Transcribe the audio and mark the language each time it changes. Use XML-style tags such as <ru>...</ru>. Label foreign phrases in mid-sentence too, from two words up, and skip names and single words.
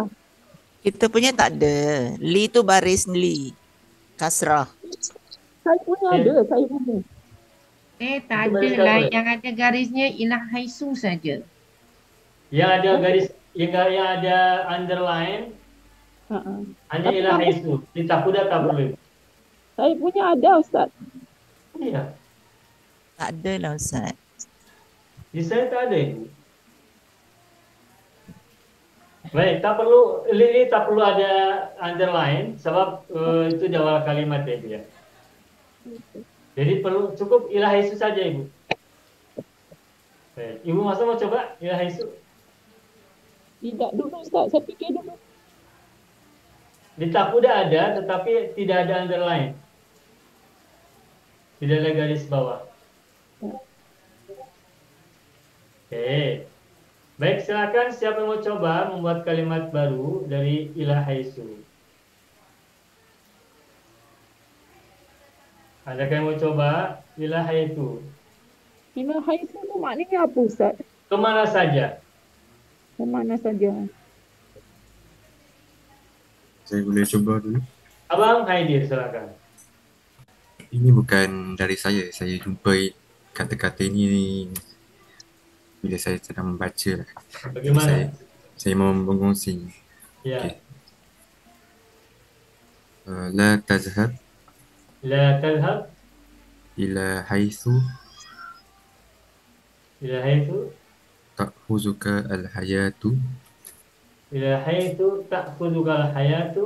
<ms>Kita punya tak ada. Li tu baris li. Kasrah. Saya punya ada, saya punya. Tak Itu ada baris lah. apa? Yang ada garisnya</ms> <ar>إلى حيث</ar> <ms>saja. Yang ada garis, yang ada underline, hanya</ms> <ar>إلى حيث.</ar> <ms>Ditakuda tak perlu. Saya punya ada, Ustaz. Iya. Tak ada lah Ustaz. Di saya tak ada itu. Baik, tak perlu ini tak perlu ada underline sebab itu di awal kalimat ya, Ibu ya. Jadi perlu cukup</ms> <ar>إلى حيث</ar> <ms>saja Ibu. Baik, Ibu masa mau coba</ms> <ar>إلى حيث?</ar> <ms>Tidak dulu, Ustaz. Saya pikir dulu. Di takuda ada tetapi tidak ada underline. Tidak ada garis bawah. Oke. Baik, silakan siapa yang mau coba membuat kalimat baru dari</ms> <ar>إلى حيث.</ar> <ms>Adakah yang mau coba</ms> <ar>إلى حيث? إلى حيث</ar> <ms>itu maknanya apa, Ustaz? Kemana saja? Kemana saja? Saya boleh cuba dulu. Abang Haidir, silakan. Ini bukan dari saya jumpai kata-kata ini bila saya sedang membaca lah. Jadi Bagaimana? saya mau mengongsi. Ya. Okey.</ms> <ar>لا تذهب لا تذهب إلى حيث إلى حيث تأخذك الحياة إلى حيث تأخذك الحياة</ar>